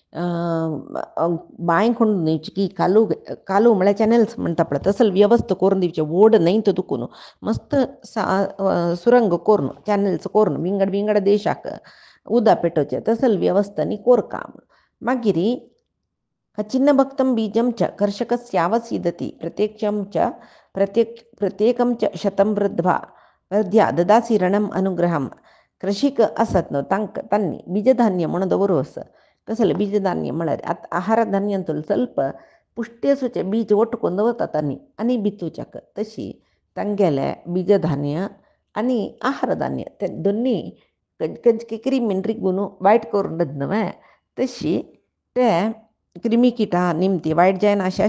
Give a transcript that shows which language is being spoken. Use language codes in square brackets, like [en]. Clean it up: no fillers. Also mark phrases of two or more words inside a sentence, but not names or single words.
[kok] बांय खणून दिवची की कालू म्हळ्यार चॅनल्स म्हणटा पळय तसल वेवस्था करून दिवचे व्हड न्हंयत दुखून मस्त सुरंग करून चॅनल्स करून विंगड देशाक उदक पेटोवचे तसल वेवस्था न्ही कोरका मागीर [sa] चिन्न भक्तं बीजं च कर्षकस्यावसीदति प्रत्येकं च शतं वृद्ध्या ददासी रणम अनुग्रहम [kok] कृषिक असत न्हय तांणी बीजधान्य म्हणून दवरूस कसले बीजधान्य म्हळ्यार आहार धान्यांतून ಸ್ವಲ್ಪ पुष्टी आसूचे बीज ओटकून दवरता तांणी आनी बितूच्याक तशी तांगेले बीजधान्य आनी आहार धान्य ते दोनी क्रिमीन रिगून वायट करून न्हय तशी ते क्रिमी किटां निमती वायट जायना अशी